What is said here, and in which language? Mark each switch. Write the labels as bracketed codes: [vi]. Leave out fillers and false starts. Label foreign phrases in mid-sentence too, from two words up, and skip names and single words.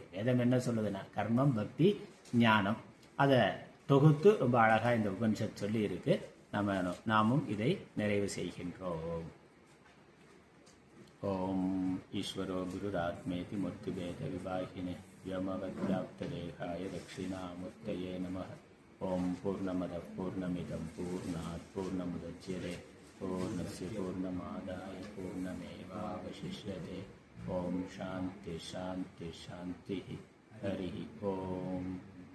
[ta] வேதம் என்ன சொல்லுதுன்னா கர்மம், பக்தி, ஞானம், அதை தொகுத்து ரொம்ப அழகாக இந்த உபனிஷத் சொல்லியிருக்கு. நாமும் இதை நிறைவு செய்கின்றோம். [sa] ॐ ईश्वरो गुरुरात्मेति मूर्तिभेद विभागिने व्योमवद्व्याप्तदेहाय दक्षिणामूर्तये नमः. ॐ पूर्णमदः पूर्णमिदं पूर्णात् पूर्णमुदच्यते पूर्णस्य पूर्णमादाय पूर्णमेवावशिष्यते. ॐ शान्ति शान्ति शान्ति. हरि ॐ.